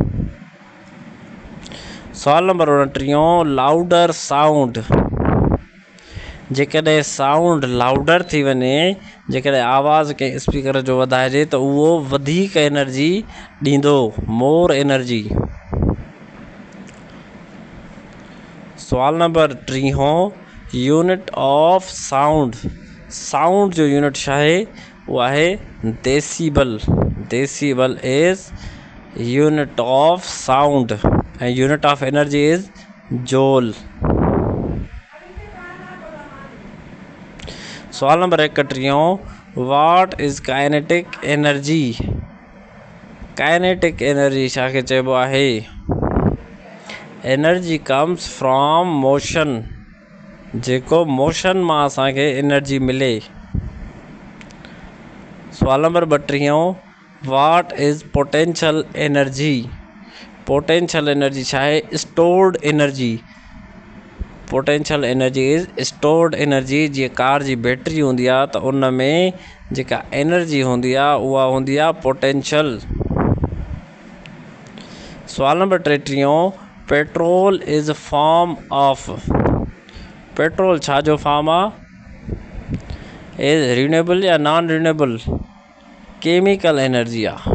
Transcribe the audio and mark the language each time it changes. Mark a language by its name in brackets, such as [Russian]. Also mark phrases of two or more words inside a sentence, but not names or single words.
[Sindhi] सवाल नंबर 29 [English] louder sound [Sindhi] जेकॾहिं [English] sound louder [Sindhi] थी वञे जेकॾहिं आवाज़ कंहिं स्पीकर जो वधाइजे त उहो वधीक एनर्जी ॾींदो [English] more energy. [Sindhi] सवाल नंबर [English] 30 unit of sound [Sindhi] जो यूनिट छा आहे उहो आहे [English] decibel is unit of sound ऐं unit of energy is joule. [Sindhi] सवाल नंबर 31 [English] what is kinetic energy [Sindhi] छा खे चइबो आहे [English] energy comes from motion [Sindhi] जेको मोशन मां असांखे एनर्जी मिले। सवाल नंबर [English] 32 what is potential energy [Sindhi] छा आहे [English] stored energy. potential energy is stored energy [Sindhi] जीअं कार जी बैटरी हूंदी आहे त उन में जेका एनर्जी हूंदी आहे उहा हूंदी आहे पोटेंशियल। सवाल नंबर [English] 33 petrol is form of [Sindhi] पेट्रोल छा जो फॉर्म आहे [English] is renewable या non renewable? chemical energy [Sindhi] आहे।